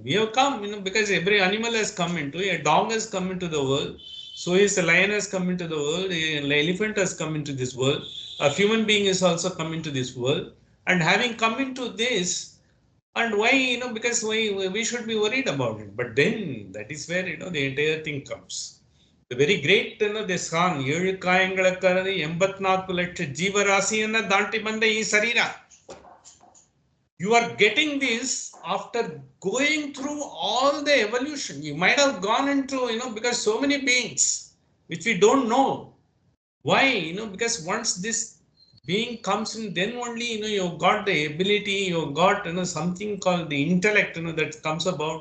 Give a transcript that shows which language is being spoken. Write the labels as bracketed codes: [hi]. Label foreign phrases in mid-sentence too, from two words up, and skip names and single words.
[en] We have come, because every animal has come into, a dog has come into the world, so is a lion has come into the world, an elephant has come into this world, a human being has also come into this world, and having come into this, and why, because why we should be worried about it. But then that is where, the entire thing comes. The very great, this song, [kn] ಏಳು ಕಾಯಂಗಳ ಕರದಿ 84 ಲಕ್ಷ ಜೀವರಾಶಿಯನ್ನ ದಾಟಿ ಬಂದ ಈ ಶರೀರ. [en] You are getting this after going through all the evolution. You might have gone into, because so many beings, which we don't know. Why? Because once this being comes in, then only, you've got the ability, you've got, something called the intellect, that comes about.